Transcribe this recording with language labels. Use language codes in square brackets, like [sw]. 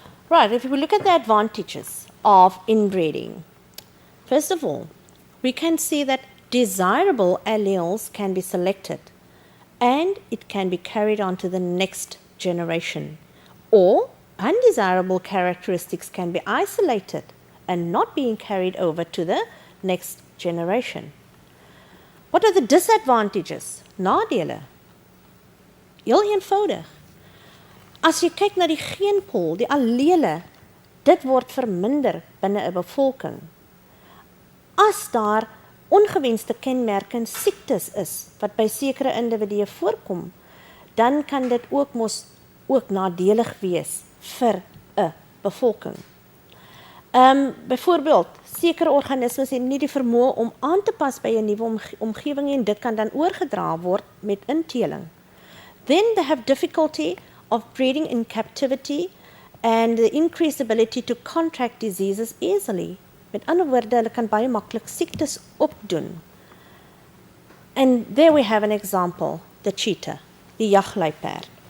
[en] Right, if we look at the advantages of inbreeding, first of all, we can see that desirable alleles can be selected and it can be carried on to the next generation, or undesirable characteristics can be isolated and not being carried over to the next generation. What are the disadvantages? [af] Nadele. Heel eenvoudig. As jy kyk na die geenpool, die allele, dit word verminder binne 'n bevolking. As daar ongewenste kenmerke en siektes is wat by sekere individue voorkom, dan kan dit ook nadelig wees vir 'n bevolking. Byvoorbeeld, sekere organismes het nie die vermoë om aan te pas by 'n nuwe omgewing en dit kan dan oorgedra word met inteling. [en] Then they have difficulty of breeding in captivity and the increased ability to contract diseases easily. [af] Met ander woorde, hulle kan baie maklik siektes opdoen. [en] And there we have an example, the cheetah, [af] die jagluiperd.